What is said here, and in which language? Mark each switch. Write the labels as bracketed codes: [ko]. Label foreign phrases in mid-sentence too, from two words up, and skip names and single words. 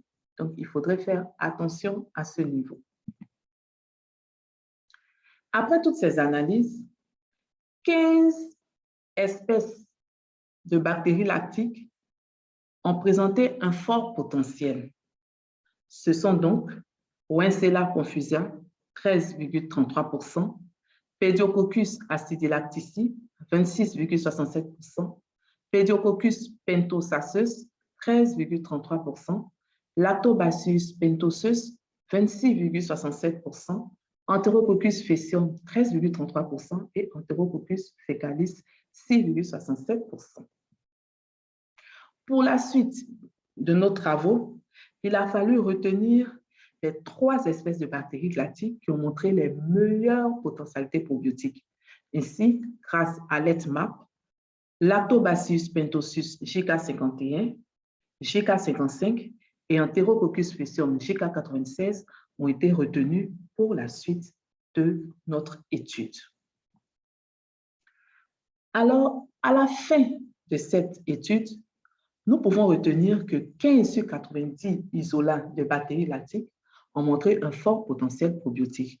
[fr] Donc, il faudrait faire attention à ce niveau. Après toutes ces analyses, 15 espèces de bactéries lactiques ont présenté un fort potentiel. Ce sont donc Weinsella confusia, 13,33%, Pediococcus acidilactici, 26,67%, Pediococcus pentosassus, 13,33%, Lactobacillus pentosus, 26,67%, Enterococcus faecium, 13,33% et Enterococcus fecalis, 6,67%. Pour la suite de nos travaux, il a fallu retenir les 3 espèces de bactéries lactiques qui ont montré les meilleures potentialités probiotiques. Ainsi, grâce à l'ETMAP, Lactobacillus pentosus JK51, JK55 et Enterococcus faecium JK96 ont été retenus pour la suite de notre étude. Alors, à la fin de cette étude, nous pouvons retenir que 15 sur 90 isolats de bactéries lactiques ont montré un fort potentiel probiotique.